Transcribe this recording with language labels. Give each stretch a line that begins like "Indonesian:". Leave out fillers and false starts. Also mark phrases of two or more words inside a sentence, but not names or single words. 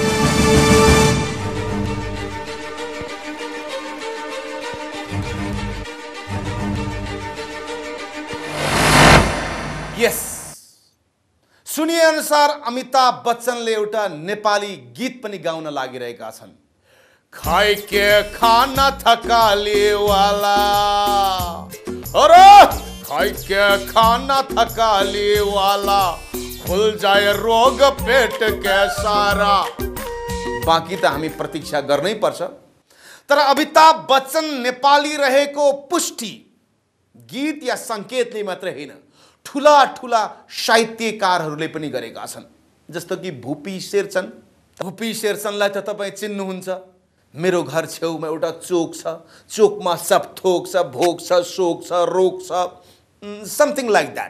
Nepali: यस, सुनिए अनुसार अमिताभ बच्चनले एउटा नेपाली गीत पनि गाउन लागिरहेका छन्।
Hindi: खाइ के खाना थकाली वाला, अरे खाइ के खाना थकाली वाला, खुल जाए रोग पेट के सारा।
Nepali: बाँकी त हामी प्रतीक्षा गर्नै पर्छ। तर अमिताभ बच्चन नेपाली रहेको पुष्टि गीत या संकेतले मात्र होइन, ठुला ठुला साहित्यकारहरूले पनि गरेका छन्। जस्तो कि भुपी शेरचन। भुपी शेरचनलाई त तपाईँ चिन्नुहुन्छ। मेरो घर छेउमा एउटा चोक छ, चोकमा सब थोक छ, भोग छ, शोक छ, रोग छ,
English: something like that.